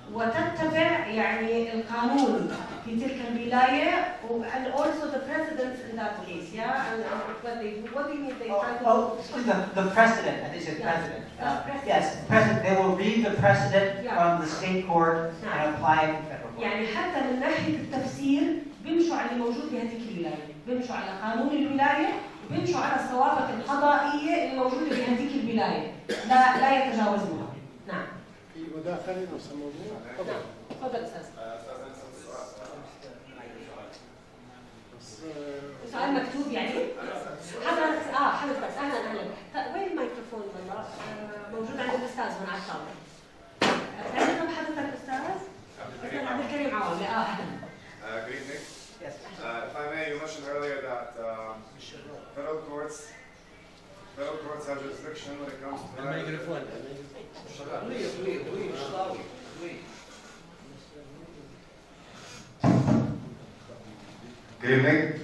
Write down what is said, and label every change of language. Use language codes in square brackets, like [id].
[ar] وتتبع يعني القانون في تلك الولاية [en] and also the precedents in that case, yeah? And what do you mean they try to The precedent, I think it's precedent. Yes, precedent. They will read the precedent from the state court and apply it to the federal court. [ar] يعني حتى من ناحية التفسير بيمشوا على اللي موجود في هذيك الولاية، بيمشوا على قانون الولاية وبيمشوا على الثوابت القضائية اللي موجودة في هذيك الولاية، لا يتجاوزوها. نعم. في مداخلة نفس الموضوع؟ تفضل أستاذ. سؤال مكتوب يعني؟ حضرتك أهلا. وين الميكروفون والله؟ موجود عند الأستاذ هنا على الطاولة. عندنا بحضرتك أستاذ؟ أستاذ عبد الكريم عوض. أهلا. [en] Good evening. Yes. If I may, you mentioned earlier that federal courts have jurisdiction when it comes to Good evening.